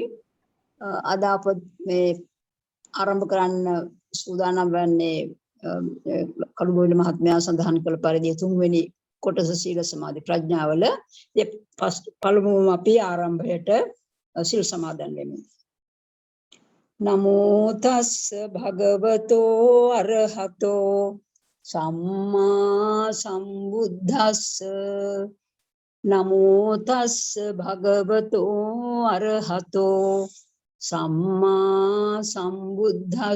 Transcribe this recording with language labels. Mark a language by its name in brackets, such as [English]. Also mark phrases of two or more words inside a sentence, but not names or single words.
[Sinhala] අද අප මේ ආරම්භ කරන්න සූදානම් වන්නේ කළුබෝවිල මහත්මයා සඳහන් කළ පරිදි තුන්වෙනි කොටස සීල සමාධි ප්‍රඥාවල පළමුවම අපි ආරම්භයට සිල් සමාදන් වෙමු. [Pali] නමෝ තස්ස භගවතෝ අරහතෝ සම්මා සම්බුද්දස්ස. නමෝ තස්ස භගවතෝ අරහතෝ සම්මා සම්බුද්දස්ස.